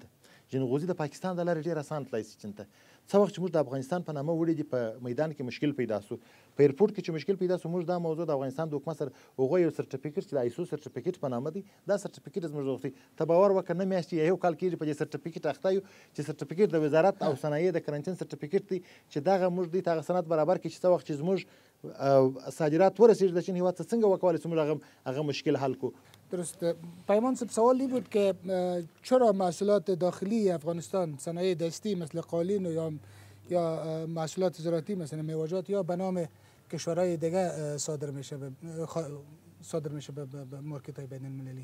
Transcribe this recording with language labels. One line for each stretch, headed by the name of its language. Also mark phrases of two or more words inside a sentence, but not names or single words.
Pashto: جنغوزي د پاکستان د لارې ډېر اسان تللی شي چین ته. څه وخت چې موږ د افغانستان په نامه وړي دي په میدان کې مشکل پیدا سو، په ایرپورټ کې چې مشکل پیدا سو، موږ دا موضوع د افغانستان د حکومت سره هغوی یو سرټیفیکټ چې د آیسو سرټیفیکټ په نامه دی، دا سرټیفیکټ زموږ غوښتي. ته باور وکړه نه میاشتې یا یو کال کېږي په دې سرټیفیکټ اخته یو چې سرټیفیکټ د وزارت او صنایع د کرنټین سرټیفیکټ دی چې دغه موږ دې ته هغه سند برابر کړي چې څه وخت چې زموږ صادرات ورسیږي د چین هیواد ته څنګه وکولی شو موږ هغه مشکل حل کو.
Persian: درست. پیمان صاحب، سوالی بود که چرا محصولات داخلی افغانستان، صنایع دستی مثل قالین یا محصولات زراعتی مثل میوه‌جات یا به نام کشورهای دیگه صادر میشه به مارکت‌های بین‌المللی؟